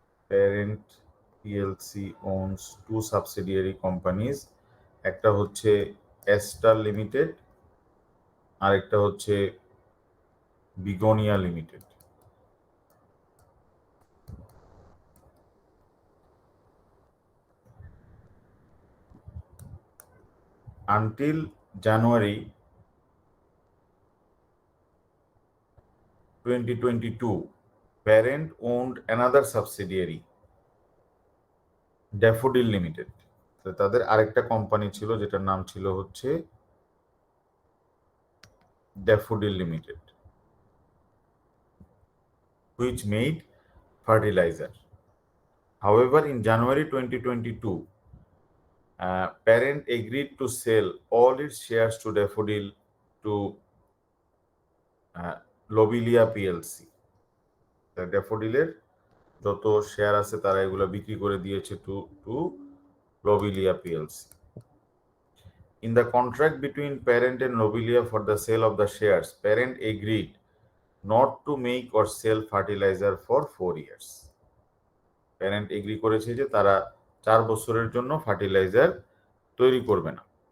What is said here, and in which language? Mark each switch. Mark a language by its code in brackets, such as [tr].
[en] Parent PLC owns two subsidiary companies. [bn] একটা হচ্ছে ester limited, আর একটা হচ্ছে বিগোনিয়া limited. [en] Until January 2022, parent owned another subsidiary, Daffodil Limited. [bn] তাদের আরেকটা কোম্পানি ছিল যেটার নাম ছিল হচ্ছে daffodil limited, [en] which made fertilizer. However, in January 2022, parent agreed to sell all its shares to Daffodil to Lobelia PLC. [bn] ড্যাফোডিলের যত শেয়ার আছে তারা এগুলো বিক্রি করে দিয়েছে two Lobelia PLC. [en] In the contract between parent and Lobelia for the sale of the shares, parent agreed not to make or sell fertilizer for 4 years. [bn] Parent agri করেছে যে তারা 4 বছরের জন্য ফার্টিলাইজার তৈরি করবে না।